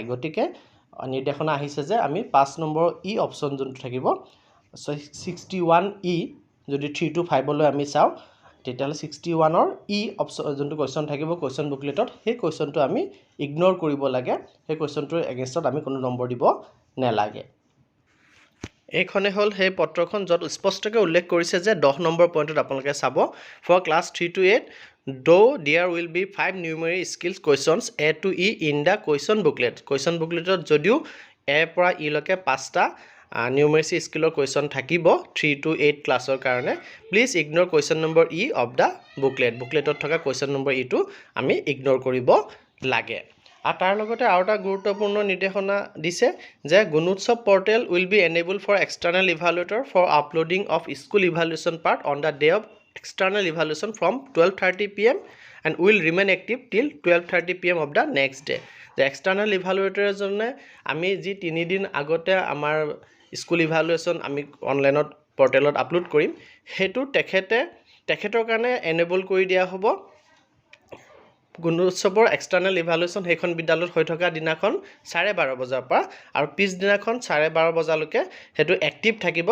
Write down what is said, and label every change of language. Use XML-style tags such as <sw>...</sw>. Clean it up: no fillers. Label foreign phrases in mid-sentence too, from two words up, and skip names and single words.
<as>গতিকে নিৰ্দেশনা আহিছে যে আমি 5 নম্বৰ ই অপশ্যন যোনটো থাকিব 61E, যদি 3 to 5লৈ আমি চাওঁ, তেতিয়াহ'লে 61ৰ ই অপশ্যন যোনটো কুৱেশ্যন থাকিব কুৱেশ্যন বুকলেটত, সেই কুৱেশ্যনটো আমি ইগন'ৰ কৰিব লাগে। সেই কুৱেশ্যনটোৰ এগেইনষ্টত আমি কোনো নম্বৰ দিব নালাগে। এইখনে হ'ল সেই পত্ৰখন, য'ত স্পষ্টকৈ উল্লেখ কৰিছে যে 10 নম্বৰ পইণ্টত আপোনালোকে চাব,</as> <en>ফৰ ক্লাছ 3 to 8 though there will be 5 numeric skills questions A to E in the question booklet.</en> <as>কুৱেশ্যন বুকলেটত যদিও A পৰা E লৈকে 5টা নিউমেৰেচি স্কিলৰ কুৱেশ্যন থাকিব 3 to 8 ক্লাছৰ কাৰণে,</as> <en>please ignore question number E of the</en> <as>বুকলেটত থকা কুৱেশ্যন নম্বৰ Eটো আমি ইগন'ৰ কৰিব লাগে। আৰু তাৰ লগতে আৰু এটা গুৰুত্বপূৰ্ণ নিৰ্দেশনা দিছে যে গুণোৎসৱ</as> <en>portal will be enable for external evaluator for uploading of school evaluation part on the day of external evaluation from 12:30 PM and will remain active till 12:30 PM of the next day. The external evaluator</en> <as>এজনে আমি যি 3 দিন আগতে আমাৰ স্কুল ইভালুৱেশ্যন আমি অনলাইনত পৰ্টেলত আপলোড কৰিম, সেইটো তেখেতৰ কাৰণে এনেবল কৰি দিয়া হ'ব। গুণোৎসৱৰ এক্সটাৰ্নেল ইভালুৱেশ্যন সেইখন বিদ্যালয়ত হৈ থকা দিনাখন 12:30 বজাৰ পৰা আৰু পিছদিনাখন 12:30 বজালৈকে সেইটো এক্টিভ থাকিব।</as>